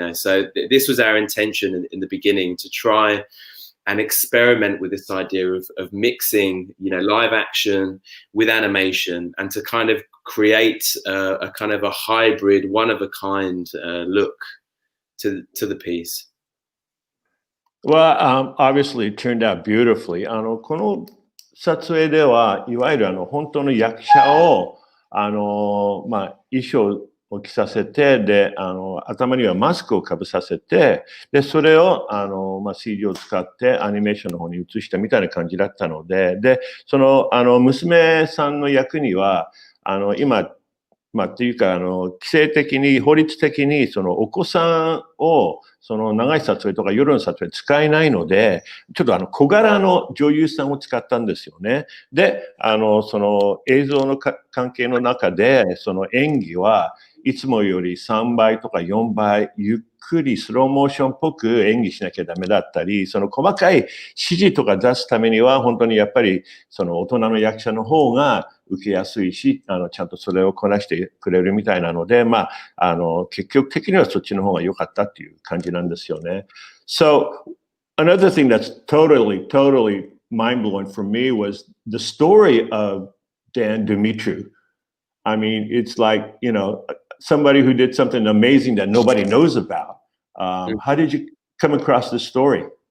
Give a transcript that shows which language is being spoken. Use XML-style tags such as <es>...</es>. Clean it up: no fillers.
<en>So this was our intention in the beginning, to try and experiment with this idea of mixing, live action with animation, and to kind of create a kind of a hybrid, one of a kind look to the piece. Well, obviously it turned out beautifully.</en> <ja>この撮影では、いわゆる本当の役者を、衣装を着させて、で、頭にはマスクをかぶさせて、で、それを、CG を使ってアニメーションの方に移したみたいな感じだったので、で、その、娘さんの役には、今、っていうか、規制的に、法律的に、そのお子さんを、その長い撮影とか夜の撮影使えないので、ちょっと小柄の女優さんを使ったんですよね。で、その映像の関係の中で、その演技はいつもより3倍とか4倍、ゆっくりスローモーションっぽく演技しなきゃダメだったり、その細かい指示とか出すためには、本当にやっぱり、その大人の役者の方が受けやすいし、ちゃんとそれをこなしてくれるみたいなので、結局的にはそっちの方が良かったっていう感じなんですよね。</ja> <en>So, another thing that's totally mind-blowing for me was the story of Dan Dumitru. I mean, it's like, somebody who did something amazing that nobody knows about. How did you come across this story?</en>